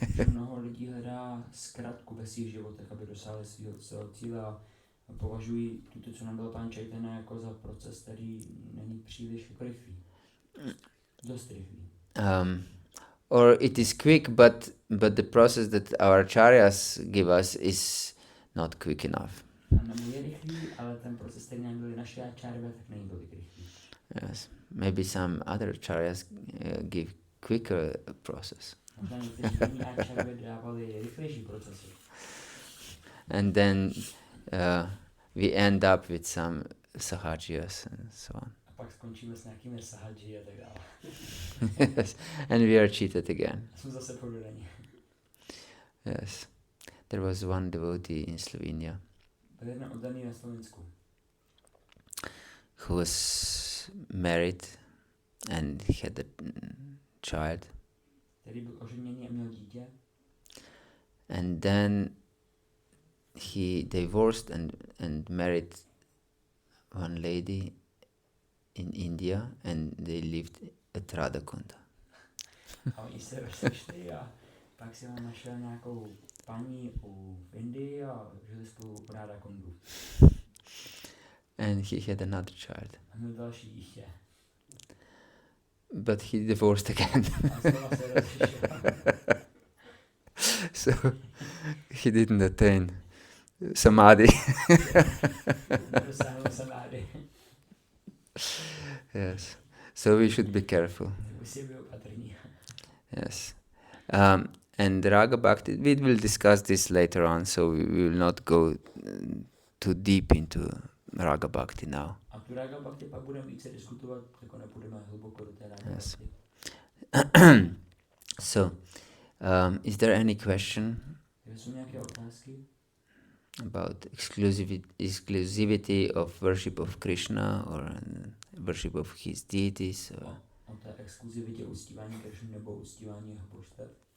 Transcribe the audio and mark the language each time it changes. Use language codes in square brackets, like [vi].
[cs] Mnoho lidí hledá zkratku ve svých životech, aby dosáhli svého cíle a považují tuto, co nám dal Pán Caitanya, jako za proces, který není příliš rychlý. Dost rychlý. [en] Or it is quick, but the process that our acharyas give us is not quick enough. [cs] Nebo je rychlý, ale ten proces, který nám byli naše acharyové, tak není tolik rychlý. [en] Yes. maybe some other acharyas give quicker process. [cs] Možná někteří jiní áčarové dávali rychlejší procesy. [en] And then we end up with some sahajiyas and so on. [cs] A pak skončíme s nějakými sahadži a tak dále. [en] Yes. And we are cheated again. [cs] A jsme zase pododaní. [en] Yes. There was one devotee in Slovenia [cs] Byl jeden oddaný na Slovensku, [en] who was married and he had a child. [cs] který byl oženěný a měl dítě. [en] And then he divorced and married one lady in India and they lived at Radhakunda. [cs] A oni se rozešli a pak si on našel nějakou paní v Indii a žili spolu u Radhakundu. [en] And he had another child. [cs] A měl další dítě. [en] But he divorced again. [cs] A znova se rozešel. [en] So he didn't attain samadhi. [cs] Nedosáhnul samády. [en] Yes. So we should be careful. [cs] Musí být opatrní. [en] Yes. And Raga Bhakti, we will discuss this later on, so we will not go too deep into Raga Bhakti now. [cs] A tu Raga Bhakti pak budeme více diskutovat, jako nepůjdeme hluboko do té Raga [en] Yes. [cs] Bhakti. [en] So, is there any question [cs] Jsou nějaké otázky? [en] about exclusivity of worship of Krishna or worship of his deities? Or? [cs] O té exkluzivitě uctívání Krishny nebo uctívání jeho božstev?